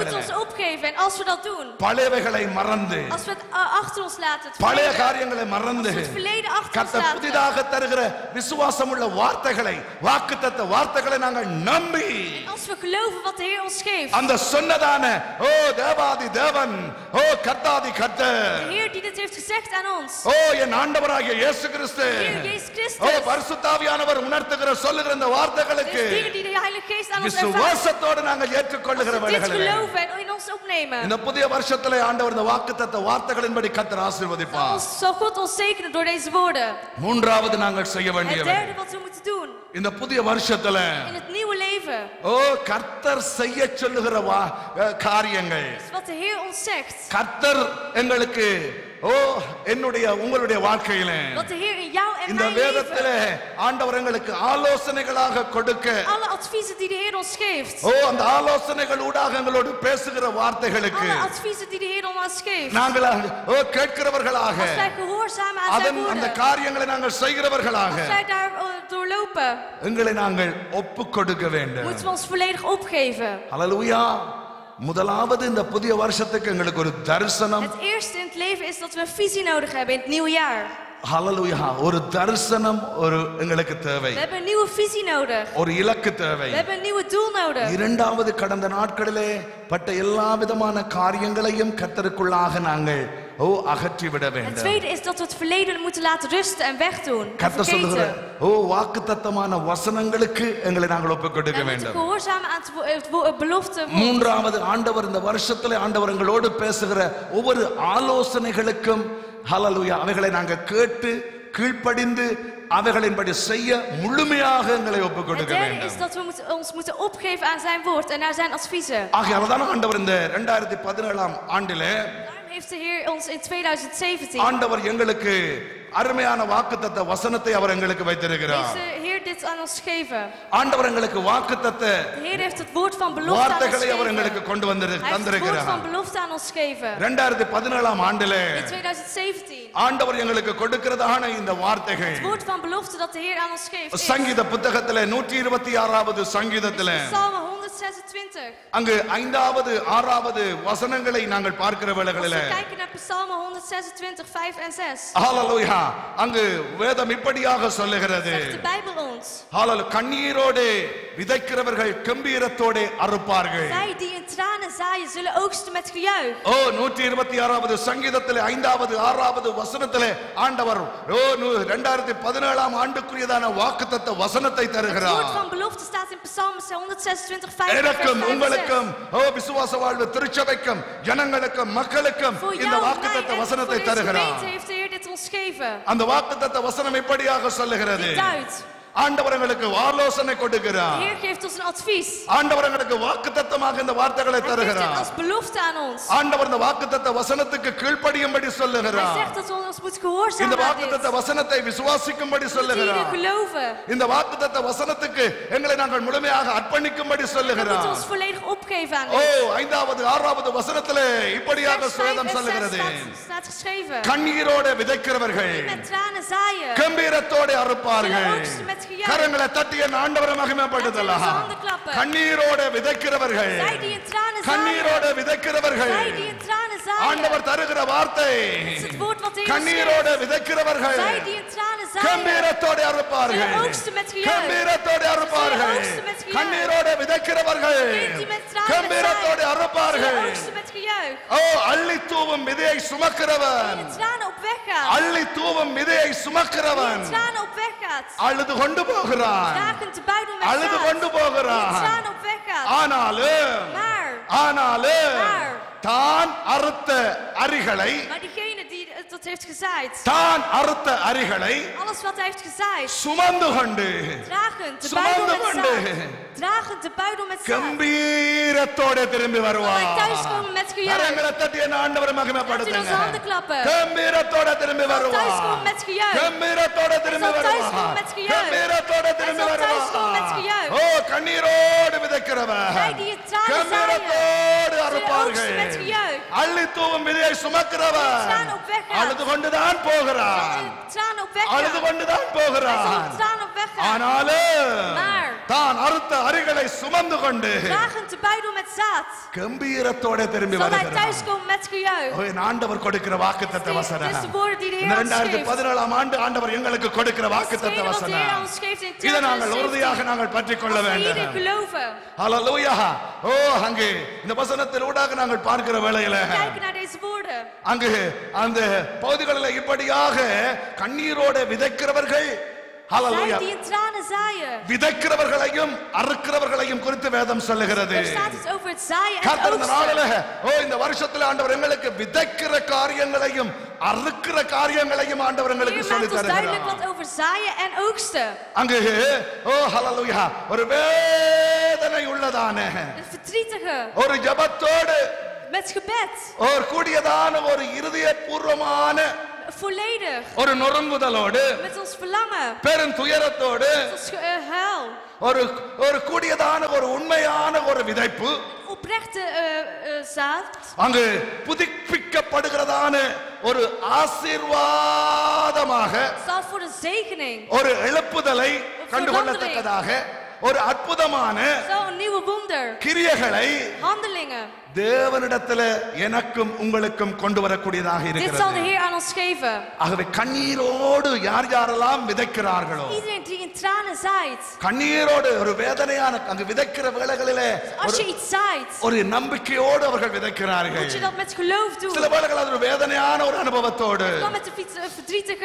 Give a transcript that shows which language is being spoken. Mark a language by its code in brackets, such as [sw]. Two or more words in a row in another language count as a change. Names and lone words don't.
[ta] வேளையிலே [nl] ons opgeven. En als we dat doen. [ta] பழையவைகளை மறந்து [nl] Als we het achter ons laten. Het [ta] பழைய [nl] verleden. [ta] காரியங்களை மறந்து [nl] Als we het verleden achter ons [ta] கர்த்தர் [nl] laten. [ta] புதிதாக தருகிற விசுவாசமுள்ள வார்த்தைகளை வாக்குத்தத்த வார்த்தைகளை நாங்கள் நம்பி [nl] En als we geloven wat de Heer ons geeft. [ta] அந்த சொன்னதான ஓ தேவாதி தேவன் ஓ கர்த்தாதி கர்த்தர் [nl] De Heer die dit heeft gezegd aan ons. [ta] ஓ என் ஆண்டவராகிய இயேசு கிறிஸ்து [nl] De Heer Jezus Christus. [ta] ஓ பரிசுத்தாவியானவர் உணர்த்துகிற சொல்லுகிற இந்த வார்த்தைகளுக்கு [nl] De dingen die de Heilige Geest aan ons ervaart. [ta] விசுவாசத்தோடு நாங்கள் ஏற்றுக்கொள்ளுகிற [nl] Als we dit [ta] வேளைகளிலே [nl] geloven en in ons opnemen. [ta] இந்த புதிய வருஷத்திலே ஆண்டவர் இந்த வாக்குத்தத்த வார்த்தைகளின்படி கர்த்தர் ஆசீர்வதிப்பார். [nl] Zal God ons zegenen door deze woorden. [ta] மூன்றாவது நாங்கள் செய்ய [nl] Het [ta] வேண்டியது [nl] derde wat we moeten doen. [ta] இந்த புதிய வருஷத்துல [nl] In het nieuwe leven. geven. [ta] கர்த்தர் செய்ய சொல்லுகிற காரியங்கள். [nl] Wat de Heer ons zegt. [ta] கர்த்தர் எங்களுக்கு என்னுடைய உங்களுடைய வாழ்க்கையில [nl] Wat de Heer in jou en [ta] இந்த [nl] mijn [ta] வேதத்திலே [nl] leven. [ta] ஆண்டவர் எங்களுக்கு ஆலோசனைகளாக கொடுக்க. [nl] Alle adviezen die de Heer ons geeft. [ta] அந்த ஆலோசனைகள் ஊடாக எங்களோடு பேசுகிற வார்த்தைகளுக்கு. [nl] Alle adviezen die de Heer ons geeft. [ta] நாங்கள் கேட்கிறவர்களாக. [nl] Als wij gehoorzamen aan zijn woorden. [ta] அந்த காரியங்களை நாங்கள் செய்கிறவர்களாக. [nl] Als wij daar doorlopen. [ta] எங்களை நாங்கள் ஒப்புக் கொடுக்க வேண்டும். [nl] Moeten we ons volledig opgeven. [ta] ஹல்லேலூயா. முதலாவது இந்த புதிய வருஷத்துக்கு எங்களுக்கு ஒரு தரிசனம். [nl] Het eerste in het leven is dat we een visie nodig hebben in het nieuwe jaar. [ta] ஹல்லேலூயா. ஒரு தரிசனம் எங்களுக்கு தேவை. [nl] We hebben een nieuwe visie nodig. [ta] ஒரு இலக்கு தேவை. [nl] We hebben een nieuwe doel nodig. [ta] இரண்டாவது கடந்த நாட்களிலே பட்ட எல்லா விதமான காரியங்களையும் கர்த்தருக்குள்ளாக நாங்கள் அகற்றி விட வேண்டும். [nl] Het tweede is dat we het verleden moeten laten rusten en wegdoen. [ta] கர்த்தர் சொல்லுகிற வாக்குத்தத்தமான வசனங்களுக்கு எங்களை நாங்கள் ஒப்புக் கொடுக்க வேண்டும். [nl] Gehoorzamen aan het belofte. [ta] மூன்றாவது ஆண்டவர் இந்த வருஷத்திலே ஆண்டவர் எங்களோடு பேசுகிற ஒவ்வொரு ஆலோசனைகளுக்கும் ஹல்லேலூயா அவைகளை நாங்கள் கேட்டு கீழ்ப்படிந்து அவைகளின்படி செய்ய முழுமையாக எங்களை ஒப்புக் கொடுக்க வேண்டும். [nl] Het derde is dat we ons moeten opgeven aan zijn woord en naar zijn adviezen. [ta] ஆகையால்தான் ஆண்டவர் இந்த 2017ஆம் ஆண்டிலே [nl] heeft de Heer ons in 2017 [ta] ஆண்டவர் எங்களுக்கு அருமையான வாக்குத்தத்த வசனத்தை அவர் எங்களுக்கு வைத்திருக்கிறார். [nl] Heeft de Heer dit aan ons gegeven. [ta] ஆண்டவர் எங்களுக்கு வாக்குத்தத்த [nl] De Heer heeft het woord van belofte aan ons [ta] வார்த்தைகளை அவர் [nl] gegeven. [ta] எங்களுக்கு கொண்டு தந்திருக்கிறார். [nl] Hij heeft het woord van belofte aan ons gegeven. [ta] 2017ஆம் ஆண்டிலே [nl] In 2017 [ta] ஆண்டவர் எங்களுக்கு கொடுக்கிறதான இந்த வார்த்தைகள் [nl] het woord van belofte dat de Heer aan ons geeft is [ta] சங்கீத புத்தகத்திலே 126வது சங்கீதத்திலே [nl] Psalm 126. [ta] அங்கு 5வது 6வது வசனங்களை நாங்கள் பார்க்கிற வேளைகளிலே [nl] Als we kijken naar Psalm 126, 5 en 6. [ta] ஹல்லேலூயா. அங்கு வேதம் இப்படியாக சொல்லுகிறது. [nl] Zegt de Bijbel ons. [ta] ஹல்லேலூயா. கண்ணீரோடு விதைக்கிறவர்கள் கம்பீரத்தோடு அறுப்பார்கள். [nl] Zij die in tranen zaaien zullen oogsten met gejuich. [ta] 126வது சங்கீதத்திலே 5வது 6வது வசனத்திலே ஆண்டவர் 2017ஆம் ஆண்டுக்குரியதான வாக்குத்தத்த வசனத்தை [nl] Het [ta] தருகிறார். [nl] woord van belofte staat in Psalm 126, 5 [ta] எனக்கும் [nl] en 6. [ta] உங்களுக்கும் விசுவாச வாழ்வு திருச்சபைக்கும் ஜனங்களுக்கும் மக்களுக்கும் [nl] Voor [ta] இந்த [nl] jou, [ta] வாக்குத்தத்த [nl] mij en voor [ta] வசனத்தை [nl] deze [ta] தருகிறார். [nl] gemeente heeft de Heer dit ons gegeven. [ta] அந்த வாக்குத்தத்த வசனம் இப்படியாக சொல்லுகிறது. [nl] Dit duidt. [ta] ஆண்டவர் எங்களுக்கு ஆலோசனை [nl] De [ta] கொடுக்கிறார். [nl] Heer geeft ons een advies. [ta] ஆண்டவர் எங்களுக்கு வாக்குத்தத்தமாக இந்த வார்த்தைகளை [nl] Hij geeft [ta] தருகிறார். [nl] het als belofte aan ons. [ta] ஆண்டவர் இந்த வாக்குத்தத்த வசனத்துக்கு கீழ்ப்படியும்படி [nl] Hij [ta] சொல்லுகிறார். [nl] zegt dat we ons moeten [ta] இந்த [nl] gehoorzamen aan dit. [ta] வாக்குத்தத்த வசனத்தை விசுவாசிக்கும்படி [nl] Dat we [ta] சொல்லுகிறார். [nl] hierin geloven. [ta] இந்த வாக்குத்தத்த வசனத்துக்கு எங்களை நாங்கள் முழுமையாக அர்ப்பணிக்கும்படி [nl] We moeten [ta] சொல்லுகிறார். [nl] ons volledig opgeven aan dit. [ta] 5வது 6வது வசனத்திலே இப்படியாக [nl] Vers 5 [ta] வேதம் [nl] en 6 [ta] சொல்லுகிறது. [nl] staat geschreven. [ta] கண்ணீரோடு விதைக்கிறவர்கள் [nl] Die met tranen zaaien. [ta] கம்பீரத்தோடு [nl] Zullen [ta] அறுப்பார்கள். [nl] oogsten met gejuich. [ta] கரங்களை தட்டி என் ஆண்டவரை மகிமைப்படுத்தலாம். [nl] Laten we onze handen klappen. [ta] கண்ணீரோடு விதைக்கிறவர்கள் [nl] Zij die in tranen [ta] கண்ணீரோடு [nl] zaaien. [ta] விதைக்கிறவர்கள் [nl] Zij die in tranen zaaien. [ta] ஆண்டவர் தருகிற வார்த்தை [nl] Het is het woord wat de Heer [ta] கண்ணீரோடு [nl] geeft. [ta] விதைக்கிறவர்கள் [nl] Zij die in tranen zaaien. [ta] கம்பீரத்தோடு அறுப்பார்கள். [nl] Zullen oogsten met gejuich. [ta] கம்பீரத்தோடு அறுப்பார்கள். [nl] Zullen oogsten met gejuich. [ta] கண்ணீரோடு விதைக்கிறவர்கள் [nl] Die met tranen [ta] கம்பீரத்தோடு [nl] zaaien. [ta] அறுப்பார்கள். [nl] Zullen oogsten met gejuich. [ta] அள்ளி தூவும் விதையை [nl] Die [ta] சுமக்கிறவன் [nl] in tranen op weg gaat. [ta] அள்ளி தூவும் விதையை [nl] Die [ta] சுமக்கிறவன் [nl] in tranen op weg gaat. [ta] அழுது கொண்டு போகிறான். [nl] Dragend te buidel met [ta] அழுது [nl] zaad. [ta] கொண்டு [nl] Die in [ta] போகிறான். [nl] tranen op weg gaat. [ta] ஆனாலும் [nl] Maar [ta] தான் அறுத்த அரிகளை [nl] diegene die dat heeft gezaaid. [ta] தான் அறுத்த அரிகளை [nl] Alles wat hij heeft gezaaid. [ta] சுமந்து கொண்டு [nl] Dragend de buidel [ta] சுமந்து [nl] met [ta] கொண்டு [nl] zaad. Dragend de buidel met zaad. [ta] கம்பீரத்தோட திரும்பி [nl] Zal [ta] வருவான். [nl] hij thuiskomen met gejuich. [ta] கரங்களை தட்டி என் ஆண்டவரை [nl] Laten we [ta] மகிமைப்படுத்துங்க. [nl] onze handen klappen. [ta] கம்பீரத்தோட திரும்பி [nl] Zal [ta] வருவான். [nl] thuiskomen met gejuich. [ta] கம்பீரத்தோட திரும்பி [nl] Hij zal [ta] வருவான். [nl] thuiskomen met gejuich. [ta] கம்பீரத்தோட திரும்பி [nl] Hij zal thuiskomen met [ta] வருவான். [nl] gejuich. [ta] கண்ணீரோடு விதைக்கிறவன் [nl] Zij die in tranen [ta] கம்பீரத்தோடு [nl] Zullen [ta] அறுப்பார்கள். [nl] oogsten met gejuich. [ta] அள்ளி தூவும் விதையை சுமக்கிறவன் [nl] Die in tranen op weg gaat. [ta] அழுது கொண்டுதான் போகிறான். [nl] Zal in tranen op weg [ta] அழுது [nl] gaan. [ta] கொண்டுதான் [nl] Hij zal [ta] போகிறான். [nl] in tranen op weg gaan. [ta] ஆனாலும் [nl] Maar [ta] தான் அறுத்த அரிகளை சுமந்து கொண்டு [nl] dragend de buidel met zaad. [ta] கம்பீரத்தோட திரும்பி [nl] Zal hij [ta] வருகிறான். [nl] thuiskomen met gejuich. [ta] என் ஆண்டவர் கொடுக்கிற வாக்குத்தத்த [nl] Dit [ta] வசனம். [nl] is de woorden die de [ta] இந்த [nl] Heer ons geeft. [ta] 2017ஆம் ஆண்டு ஆண்டவர் எங்களுக்கு கொடுக்கிற [nl] Dit is [ta] வாக்குத்தத்த [nl] hetgene wat de Heer [ta] வசனம். [nl] ons geeft in [ta] இதை நாங்கள் [nl] 2017. [ta] உறுதியாக நாங்கள் பற்றிக் கொள்ள [nl] Als we hierin [ta] வேண்டும். [nl] geloven. [ta] ஹல்லேலூயா. அங்கே இந்த வசனத்தில் ஊடாக நாங்கள் பார்க்கிற வேளையில [nl] Kijken naar deze woorden. [ta] அங்கு அந்த பகுதிகளில் இப்படியாக கண்ணீரோட விதைக்கிறவர்கள் ஹல்லேலூயா [nl] Zij die in tranen zaaien. [ta] விதைக்கிறவர்களையும் அறுக்கிறவர்களையும் குறித்து வேதம் சொல்லுகிறது. [nl] Er staat iets over het zaaien en het [ta] கர்த்தர் இந்த நாளிலே [nl] oogsten. [ta] இந்த வருஷத்துல ஆண்டவர் எங்களுக்கு விதைக்கிற காரியங்களையும் அறுக்கிற காரியங்களையும் ஆண்டவர் [nl] De [ta] எங்களுக்கு [nl] Heer [ta] சொல்லி [nl] maakt ons duidelijk [ta] தருகிறார். [nl] wat over zaaien en oogsten. [ta] அங்கு ஹல்லேலூயா ஒரு வேதனை வேதனை உள்ளதான [nl] een verdrietige, [ta] ஒரு ஜெபத்தோடு [nl] met gebed, [ta] ஒரு கூடியதான ஒரு இருதயபூர்வமான [nl] volledig, [ta] ஒரு நொறுங்குதலோடு [nl] met ons verlangen, [ta] பெரும் துயரத்தோடு [nl] met ons huil, [ta] ஒரு ஒரு கூடியதான ஒரு உண்மையான ஒரு விதைப்பு [nl] oprechte zaad, [ta] அங்கு புதுப்பிக்கப்படுகிறதான ஒரு ஆசீர்வாதமாக [nl] staat voor een zegening, [ta] ஒரு எழுப்புதலை கண்டுகொள்ளத்தக்கதாக ஒரு அற்புதமான [nl] zo een nieuwe wonder, [ta] கிரியைகளை [nl] handelingen. [ta] தேவனிடத்தில் எனக்கும் உங்களுக்கும் கொண்டு வரக்கூடியதாக [nl] Dit zal de [ta] இருக்கிறது. [nl] Heer aan ons geven. [ta] ஆகவே கண்ணீரோடு யார் யாரெல்லாம் விதைக்கிறார்களோ [nl] Iedereen die in tranen zaait, [ta] கண்ணீரோடு ஒரு வேதனையான அங்கு விதைக்கிற வேளைகளிலே [nl] als je iets zaait, [ta] ஒரு நம்பிக்கையோடு அவர்கள் விதைக்கிறார்கள். [nl] moet je dat met geloof doen. [ta] சில வேளைகள் அது ஒரு வேதனையான ஒரு அனுபவத்தோடு [nl] Dan met een verdrietige